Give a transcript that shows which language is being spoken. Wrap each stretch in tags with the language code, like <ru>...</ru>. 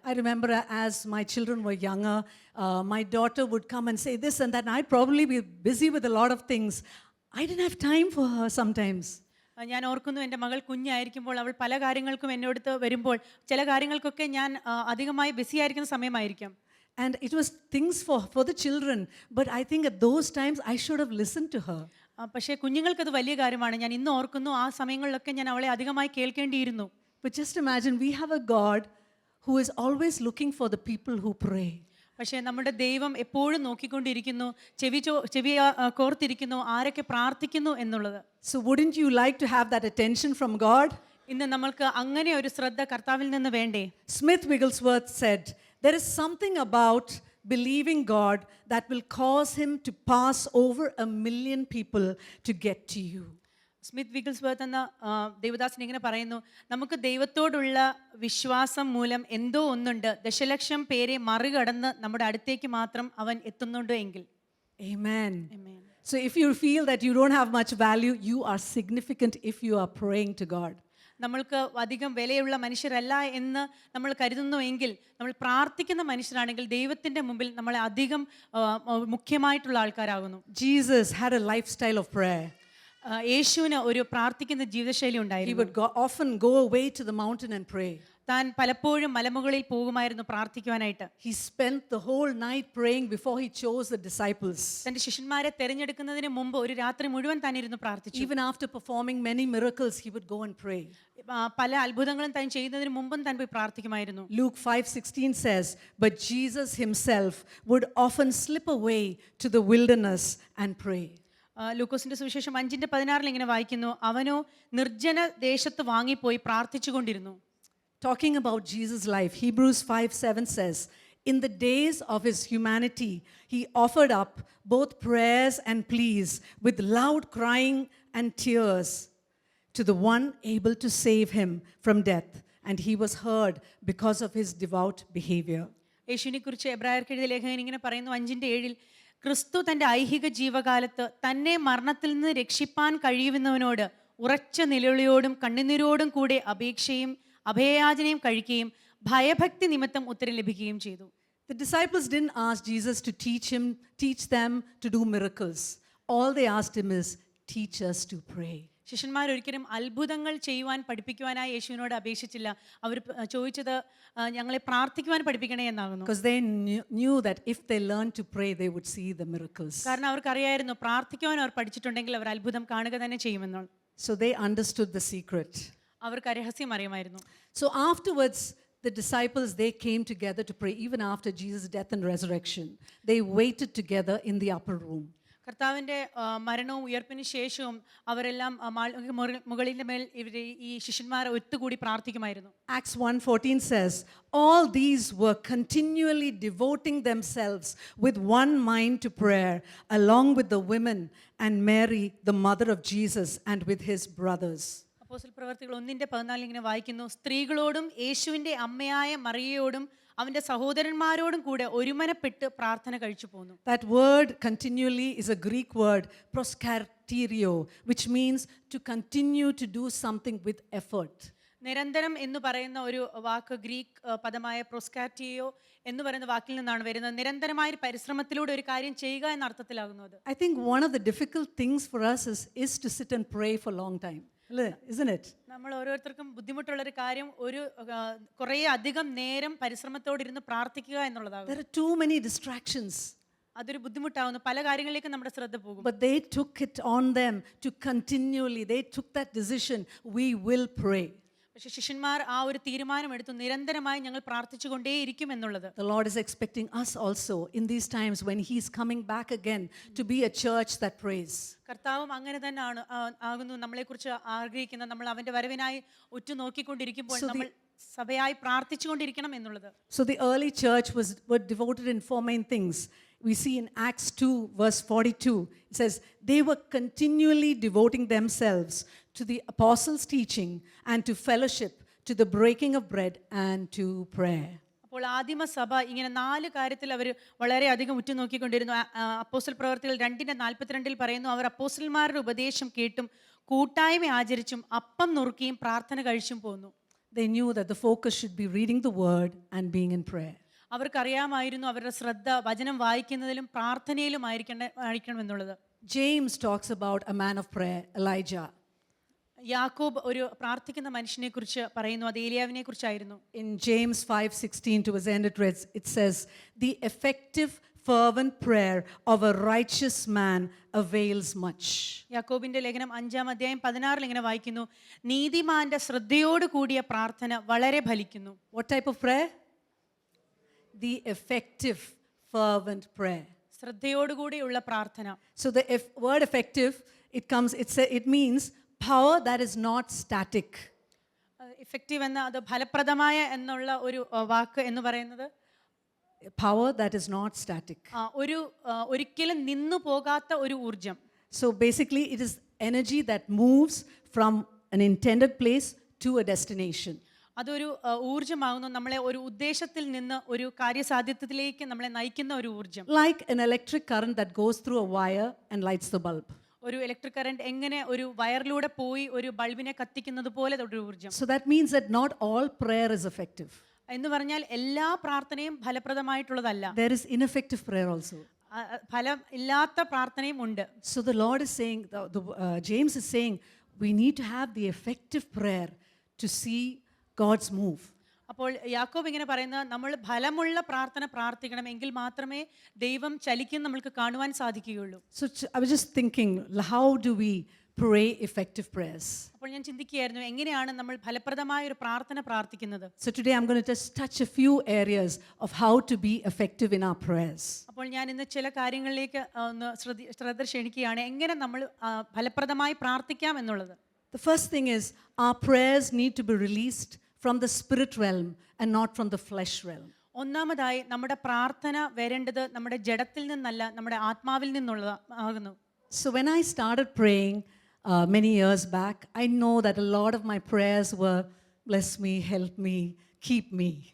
<en>I remember as my children were younger, my daughter would come and say this and that, and I'd probably be busy with a lot of things. I didn't have time for her sometimes.</en> <ml>ഞാൻ ഓർക്കുന്നു, എൻ്റെ മകൾ കുഞ്ഞായിരിക്കുമ്പോൾ അവൾ പല കാര്യങ്ങൾക്കും എന്നോടത്ത് വരുമ്പോൾ ചില കാര്യങ്ങൾക്കൊക്കെ ഞാൻ അധികമായി ബിസി ആയിരിക്കുന്ന സമയമായിരിക്കാം.</ml> <en>And it was things for the children, but I think at those times I should have listened to her.</en> <ml>പക്ഷേ കുഞ്ഞുങ്ങൾക്കത് വലിയ കാര്യമാണ്. ഞാൻ ഇന്ന് ഓർക്കുന്നു, ആ സമയങ്ങളിലൊക്കെ ഞാൻ അവളെ അധികമായി കേൾക്കേണ്ടിയിരുന്നു.</ml> <en>But just imagine, we have a God who is always looking for the people who pray.</en> <ml>പക്ഷേ നമ്മുടെ ദൈവം എപ്പോഴും നോക്കിക്കൊണ്ടിരിക്കുന്നു, ചെവി കോർത്തിരിക്കുന്നു ആരൊക്കെ പ്രാർത്ഥിക്കുന്നു എന്നുള്ളത്.</ml> <en>So wouldn't you like to have that attention from God?</en> <ml>ഇന്ന് നമ്മൾക്ക് അങ്ങനെ ഒരു ശ്രദ്ധ കർത്താവിൽ നിന്ന് വേണ്ടേ?</ml> <en>Smith Wigglesworth said, there is something about believing God that will cause him to pass over 1 million people to get to you.</en> <ml>Smith വിഗിൾസ്വർത്ത് എന്ന ദേവദാസൻ ഇങ്ങനെ പറയുന്നു, നമുക്ക് ദൈവത്തോടുള്ള വിശ്വാസം മൂലം എന്തോ ഒന്നുണ്ട്, ദശലക്ഷം പേരെ മറികടന്ന് നമ്മുടെ അടുത്തേക്ക് മാത്രം അവൻ എത്തുന്നുണ്ട് എങ്കിൽ.</ml> <en>Amen. Amen. So if you feel that you don't have much value, you are significant if you are praying to God.</en> <ml>നമ്മൾക്ക് അധികം വിലയുള്ള മനുഷ്യരല്ല എന്ന് നമ്മൾ കരുതുന്നുവെങ്കിൽ, നമ്മൾ പ്രാർത്ഥിക്കുന്ന മനുഷ്യരാണെങ്കിൽ ദൈവത്തിൻ്റെ മുമ്പിൽ നമ്മളെ അധികം മുഖ്യമായിട്ടുള്ള ആൾക്കാരാകുന്നു.</ml> <en>Jesus had a lifestyle of prayer.</en> <ml>യേശുവിന് ഒരു പ്രാർത്ഥിക്കുന്ന ജീവിതശൈലി ഉണ്ടായിരുന്നു.</ml> <en>He would often go away to the mountain and pray.</en> <ml>താൻ പലപ്പോഴും മലമുകളിൽ പോകുമായിരുന്നു പ്രാർത്ഥിക്കുവാനായിട്ട്.</ml> <en>He spent the whole night praying before he chose the disciples.</en> <ml>തന്റെ ശിഷ്യന്മാരെ തിരഞ്ഞെടുക്കുന്നതിന് മുമ്പ് ഒരു രാത്രി മുഴുവൻ താൻ ഇരുന്ന് പ്രാർത്ഥിച്ചു.</ml> <en>Even after performing many miracles, he would go and pray.</en> <ml>പല അത്ഭുതങ്ങളും താൻ ചെയ്യുന്നതിന് മുമ്പും താൻ പോയി പ്രാർത്ഥിക്കുമായിരുന്നു.</ml> <en>Luke 5:16 says, but Jesus himself would often slip away to the wilderness and pray.</en> <ml>ലൂക്കോസിന്റെ സുവിശേഷം 5:16 ഇങ്ങനെ വായിക്കുന്നു, അവനോ നിർജ്ജന ദേശത്ത് വാങ്ങിപ്പോയി പ്രാർത്ഥിച്ചുകൊണ്ടിരുന്നു.</ml> <en>Talking about Jesus' life, Hebrews 5:7 says, in the days of his humanity, he offered up both prayers and pleas with loud crying and tears to the one able to save him from death, and he was heard because of his devout behavior.</en> <ml>യേശുവിനെ കുറിച്ച് എബ്രായർക്ക് എഴുതിയ ലേഖകൻ ഇങ്ങനെ പറയുന്നു 5:7, ക്രിസ്തു തൻ്റെ ഐഹിക ജീവകാലത്ത് തന്നെ മരണത്തിൽ നിന്ന് രക്ഷിപ്പാൻ കഴിയുന്നവനോട് ഉറച്ച നിലവിളിയോടും കണ്ണുനീരോടും കൂടെ അപേക്ഷയും അഭയയാചനയും കഴിക്കുകയും ഭയഭക്തി നിമിത്തം ഉത്തരം ലഭിക്കുകയും ചെയ്തു.</ml> <en>The disciples didn't ask Jesus to teach them to do miracles. All they asked him is, teach us to pray.</en> <ml>ശിഷ്യന്മാർ ഒരിക്കലും അത്ഭുതങ്ങൾ ചെയ്യുവാൻ പഠിപ്പിക്കുവാനായി യേശുവിനോട് അപേക്ഷിച്ചില്ല. അവർ ചോദിച്ചത് ഞങ്ങളെ പ്രാർത്ഥിക്കുവാൻ പഠിപ്പിക്കണേ എന്നാകുന്നു.</ml> <en>Because they knew that if they learned to pray, they would see the miracles.</en> <ml>കാരണം അവർക്കറിയായിരുന്നു പ്രാർത്ഥിക്കുവാൻ അവർ പഠിച്ചിട്ടുണ്ടെങ്കിൽ അവർ അത്ഭുതം കാണുക തന്നെ ചെയ്യുമെന്നാണ്.</ml> <en>So they understood the secret.</en> <ml>അവർക്ക് രഹസ്യം അറിയുമായിരുന്നു.</ml> <en>So afterwards, the disciples, they came together to pray. Even after Jesus' death and resurrection, they waited together in the upper room.</en> <ml>കർത്താവിൻ്റെ മരണവും ഉയർപ്പിന് ശേഷവും അവരെല്ലാം മുകളിൻ്റെ മേൽ ഈ ശിഷ്യന്മാർ ഒത്തുകൂടി പ്രാർത്ഥിക്കുമായിരുന്നു.</ml> <en>Acts 1:14 says, all these were continually devoting themselves with one mind to prayer, along with the women and Mary, the mother of Jesus, and with his brothers.</en> <ml>അപ്പോസ്തല പ്രവർത്തികൾ 1:14 ഇങ്ങനെ വായിക്കുന്നു, സ്ത്രീകളോടും യേശുവിൻ്റെ അമ്മയായ മറിയയോടും അവന്റെ സഹോദരന്മാരോടും കൂടെ ഒരുമനപ്പെട്ട് പ്രാർത്ഥന കഴിച്ചു പോന്നു.</ml> <en>That word continually is a Greek word, proskarterio, which means to continue to do something with effort.</en> <ml>നിരന്തരം എന്ന് പറയുന്ന ഒരു വാക്ക് ഗ്രീക്ക് പദമായ പ്രൊസ്കാറ്റിയോ എന്ന് പറയുന്ന വാക്കിൽ നിന്നാണ് വരുന്നത്. നിരന്തരമായ ഒരു പരിശ്രമത്തിലൂടെ ഒരു കാര്യം ചെയ്യുക എന്ന അർത്ഥത്തിലാകുന്നു അത്.</ml> <en>I think one of the difficult things for us is to sit and pray for a long time. Isn't it?</en> <ml>നമ്മൾ ഓരോരുത്തർക്കും ബുദ്ധിമുട്ടുള്ളൊരു കാര്യം ഒരു കുറേ അധികം നേരം പരിശ്രമത്തോടിരുന്ന് പ്രാർത്ഥിക്കുക എന്നുള്ളതാണ്.</ml> <en>There are too many distractions.</en> <ml>അതൊരു ബുദ്ധിമുട്ടാവുന്നു. പല കാര്യങ്ങളിലേക്കും നമ്മുടെ ശ്രദ്ധ പോകും.</ml> <en>But they took it on them to continually, they took that decision, we will pray.</en> <ml>പക്ഷേ ശിഷ്യന്മാർ ആ ഒരു തീരുമാനമെടുത്തു, നിരന്തരമായി ഞങ്ങൾ പ്രാർത്ഥിച്ചുകൊണ്ടേയിരിക്കും എന്നുള്ളത്.</ml> <en>The Lord is expecting us also in these times when He is coming back again to be a church that prays.</en> <ml>കർത്താവും അങ്ങനെ തന്നെ ആകുന്നു നമ്മളെക്കുറിച്ച് ആഗ്രഹിക്കുന്ന, നമ്മൾ അവന്റെ വരവിനായി ഉറ്റുനോക്കിക്കൊണ്ടിരിക്കുമ്പോൾ നമ്മൾ സഭയായി പ്രാർത്ഥിച്ചുകൊണ്ടിരിക്കണം എന്നുള്ളത്.</ml> <en>So the early church were devoted in 4 main things. We see in Acts 2 verse 42, it says, they were continually devoting themselves to the apostles' teaching and to fellowship, to the breaking of bread and to prayer.</en> <ml>അപ്പോൾ ആദിമസഭ ഇങ്ങനെ 4 കാര്യത്തിൽ അവർ വളരെയധികം ഉറ്റുനോക്കിക്കൊണ്ടിരുന്നു. അപ്പോസ്തല പ്രവർത്തികൾ 2:42 പറയുന്നു, അവർ അപ്പോസ്തലന്മാരുടെ ഉപദേശം കേട്ടും കൂട്ടായ്മ ആചരിച്ചും അപ്പം നുറുക്കിയും പ്രാർത്ഥന കഴിച്ചും പോന്നു.</ml> <en>They knew that the focus should be reading the word and being in prayer.</en> <ml>അവർക്കറിയാമായിരുന്നു അവരുടെ ശ്രദ്ധ വചനം വായിക്കുന്നതിലും പ്രാർത്ഥനയിലും ആയിരിക്കണം എന്നുള്ളത്.</ml> <en>James talks about a man of prayer, Elijah.</en> <ml>യാക്കോബ് ഒരു പ്രാർത്ഥിക്കുന്ന മനുഷ്യനെ കുറിച്ച് പറയുന്നു, അത് ഏലിയാവിനെ കുറിച്ചായിരുന്നു.</ml> <en>In James 5:16 towards the end it says, the effective fervent prayer of a righteous man avails much.</en> <ml>യാക്കോബിന്റെ ലേഖനം 5:16 ഇങ്ങനെ വായിക്കുന്നു, നീതിമാന്റെ ശ്രദ്ധയോട് കൂടിയ പ്രാർത്ഥന വളരെ ഫലിക്കുന്നു.</ml> <en>What type of prayer? The effective fervent prayer.</en> <ml>ശ്രദ്ധയോടുകൂടിയുള്ള പ്രാർത്ഥന.</ml> <en>So the word effective, it means power that is not static.</en> <ml>Effective എന്ന അത് ഫലപ്രദമായ എന്നുള്ള ഒരു വാക്ക് എന്ന് പറയുന്നത്</ml> <en>Power that is not static.</en> <ml>ഒരിക്കലും നിന്നു പോകാത്ത ഒരു ഊർജം.</ml> <en>So basically it is energy that moves from an intended place to a destination.</en> <ml>അതൊരു ഊർജമാകുന്നു, നമ്മളെ ഒരു ഉദ്ദേശത്തിൽ നിന്ന് ഒരു കാര്യസാധ്യത്തിലേക്ക് നമ്മളെ നയിക്കുന്ന ഒരു ഊർജം.</ml> <en>Like an electric current that goes through a wire and lights the bulb.</en> <ml>ഒരു ഇലക്ട്രിക് കറന്റ് എങ്ങനെ ഒരു വയറിലൂടെ പോയി ഒരു ബൾബിനെ കത്തിക്കുന്നത് പോലെ ഒരു ഊർജം.</ml> <en>So that means that not all prayer is effective.</en> <ml>എന്ന് പറഞ്ഞാൽ എല്ലാ പ്രാർത്ഥനയും ഫലപ്രദമായിട്ടുള്ളതല്ല.</ml> <en>There is ineffective prayer also.</en> <ml>ഫലം ഇല്ലാത്ത പ്രാർത്ഥനയും ഉണ്ട്.</ml> <en>So the Lord is saying, James is saying, we need to have the effective prayer to see God's move.</en> <ml>അപ്പോൾ യാക്കോബ് ഇങ്ങനെ പറയുന്നത്, നമ്മൾ ഫലമുള്ള പ്രാർത്ഥന പ്രാർത്ഥിക്കണം, എങ്കിൽ മാത്രമേ ദൈവം ചലിക്കുന്ന നമ്മൾക്ക് കാണുവാൻ സാധിക്കുകയുള്ളൂ.</ml> <en>So I was just thinking, how do we pray effective prayers?</en> <ml>അപ്പോൾ ഞാൻ ചിന്തിക്കുകയായിരുന്നു, എങ്ങനെയാണ് നമ്മൾ ഫലപ്രദമായ ഒരു പ്രാർത്ഥന പ്രാർത്ഥിക്കുന്നത്.</ml> <en>So today I'm going to just touch a few areas of how to be effective in our prayers.</en> <ml>അപ്പോൾ ഞാൻ ഇന്ന് ചില കാര്യങ്ങളിലേക്ക് ഒന്ന് ശ്രദ്ധ ക്ഷണിക്കുകയാണ്, എങ്ങനെ നമ്മൾ ഫലപ്രദമായി പ്രാർത്ഥിക്കാം എന്നുള്ളത്.</ml> <en>The first thing is, our prayers need to be released from the spirit realm and not from the flesh realm.</en> <ml>ഒന്നാമതായി നമ്മുടെ പ്രാർത്ഥന വരേണ്ടത് നമ്മുടെ ജഡത്തിൽ നിന്നല്ല, നമ്മുടെ ആത്മാവിൽ നിന്നുള്ളതാകുന്നു.</ml> <en>So when I started praying many years back, I know that a lot of my prayers were, bless me, help me, keep me.</en>